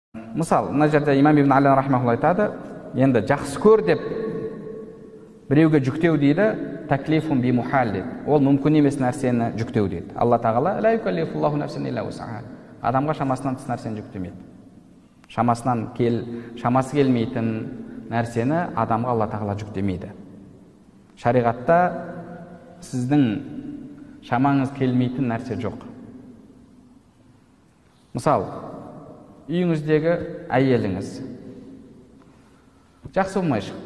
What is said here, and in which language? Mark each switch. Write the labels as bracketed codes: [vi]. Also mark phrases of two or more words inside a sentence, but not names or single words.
[kk] Мысалы, мына жерде имам ибн Али рахмаулла айтады, енді жақсы көр деп біреуге жүктеу дейді, [ar] تكليف بمحال [kk] дейді. Ол мүмкін емес нәрсені жүктеу дейді. Алла тағала [ar] لا يكلف الله نفسا إلا وسعها. [kk] Адамға шамасынан тыс нәрсені жүктемейді. Шамасы келмейтін нәрсені адамға Алла тағала жүктемейді. Шариғатта сіздің шамаңыз келмейтін нәрсе жоқ. Мысалы, үйіңіздегі әйеліңіз жақсы болмай шықты.